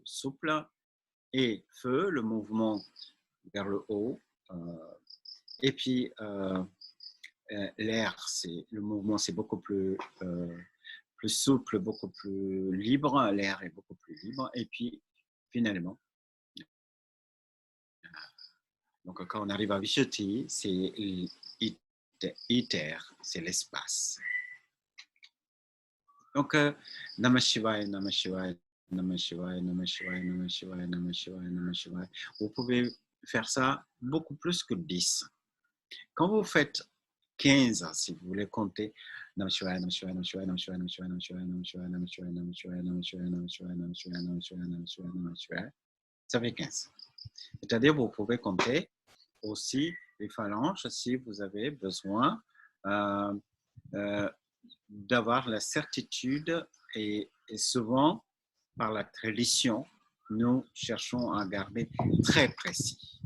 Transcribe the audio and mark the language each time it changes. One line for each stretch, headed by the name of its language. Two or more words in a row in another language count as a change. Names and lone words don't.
French: souples, et feu, le mouvement vers le haut, et puis l'air, le mouvement c'est beaucoup plus souple, beaucoup plus libre, l'air est beaucoup plus libre, et puis finalement, Donc, quand on arrive à Vishuddhi, c'est iter, c'est l'espace. Donc,
Sanskrit: नमः शिवाय, नमः शिवाय, नमः शिवाय, नमः शिवाय, नमः शिवाय, नमः शिवाय, नमः शिवाय.
French: Vous pouvez faire ça beaucoup plus que 10. Quand vous faites 15, si vous voulez compter,
Sanskrit: नमः शिवाय, नमः शिवाय, नमः शिवाय, नमः शिवाय, नमः शिवाय, नमः शिवाय, नमः शिवाय, नमः शिवाय, नमः शिवाय, नमः शिवाय, नमः शिवाय, नमः शिवाय, नमः शिवाय, नमः शिवाय, नमः शिवाय,
French: ça fait 15. C'est-à-dire, vous pouvez compter aussi les phalanges si vous avez besoin d'avoir la certitude et souvent, par la tradition, nous cherchons à garder très précis.